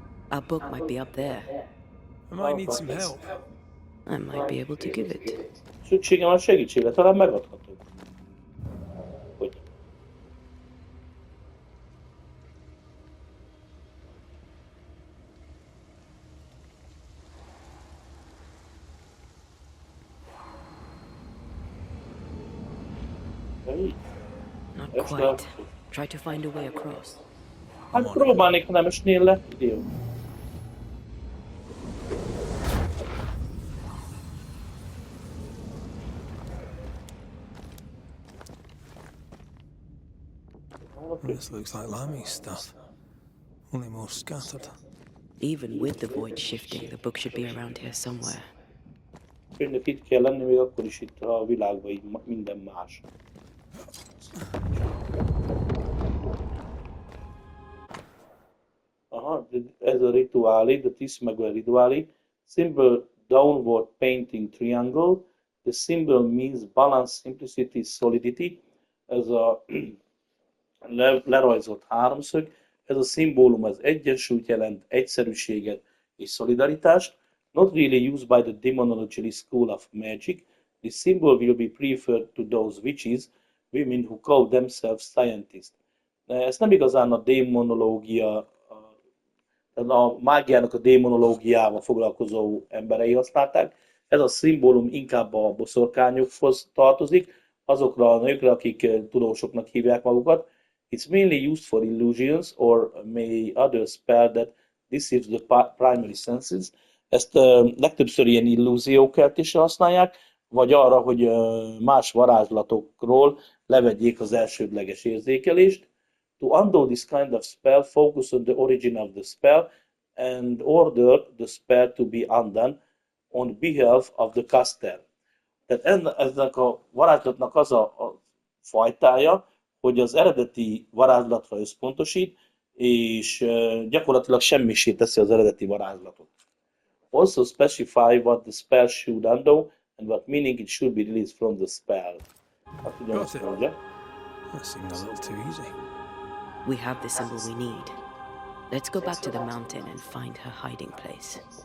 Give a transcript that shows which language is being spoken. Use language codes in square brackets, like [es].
[en] Our book might be up there. I might need some help. I might be able to give it. [hu] Szükségem van segítségre, talán megadhatom. Hogy? Ja, így. [en] Not That's quite. not- Try to find a way across. [hu] Hát próbálnék, ha nem esnél le. Jó. [en] This looks like Lami's stuff. Only more scattered. Even with the void shifting, the book should be around here somewhere. [hu] Könyvnek itt kell lenni, még akkor is itt a világban így minden más. Aha, ez a rituali, the tíz meg a rituali. [en] Symbol downward painting triangle. The symbol means balance, simplicity, solidity. [hu] Ez a lerajzolt háromszög. Ez a szimbólum az egyensúlyt jelent, egyszerűséget és szolidaritást. [en] Not really used by the demonology school of magic. This symbol will be preferred to those witches, women who call themselves scientists. [hu] Ez nem igazán a démonológia, a mágiának a démonológiával foglalkozó emberei használták. Ez a szimbólum inkább a boszorkányokhoz tartozik, azokra a nőkre, akik tudósoknak hívják magukat. [en] It's mainly used for illusions or may other spell that deceives the primary senses. [hu] Ezt legtöbbször ilyen illúziókeltésre használják, vagy arra, hogy más varázslatokról levegyék az elsődleges érzékelést. [en] To undo this kind of spell, focus on the origin of the spell and order the spell to be undone on behalf of the caster. [hu] Tehát ennek a varázslatnak az a fajtája, hogy az eredeti varázslatra összpontosít, és gyakorlatilag semmisé teszi az eredeti varázslatot. [en] Also specify what the spell should undo and what meaning it should be released from the spell. [hu] Hát ugyanazt mondja. [en] That seemed a little too easy. We have the symbol we need. Let's go back to the mountain and find her hiding place.